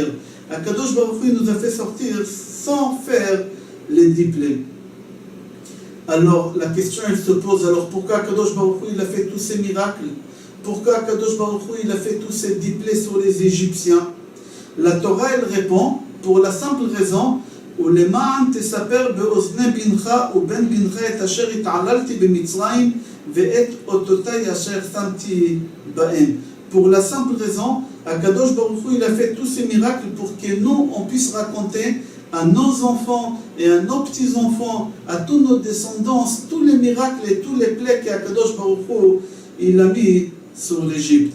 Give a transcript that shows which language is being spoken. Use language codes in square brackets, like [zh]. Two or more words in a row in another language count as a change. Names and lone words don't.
[he] הקדוש ברוך הוא [fr] nous a fait sortir sans faire les 10 plaies. Alors la question elle se pose, alors pourquoi [he] הקדוש ברוך הוא [fr] il a fait tous ces miracles? Pourquoi [he] הקדוש ברוך הוא [fr] il a fait tous ces 10 plaies sur les Égyptiens? La Torah elle répond pour la simple raison [he] ולמען תספר באוזני בנך ובן בנך את אשר התעללתי במצרים ואת אותותי אשר שמתי בהם. [fr] Pour la simple raison, [he] הקדוש ברוך הוא [fr] il a fait tous ces miracles pour que nous on puisse raconter à nos enfants et à nos petits-enfants, à tous nos descendants, tous les miracles et tous les plaies qu' [he] הקדוש ברוך הוא [fr] il a mis sur l'Égypte.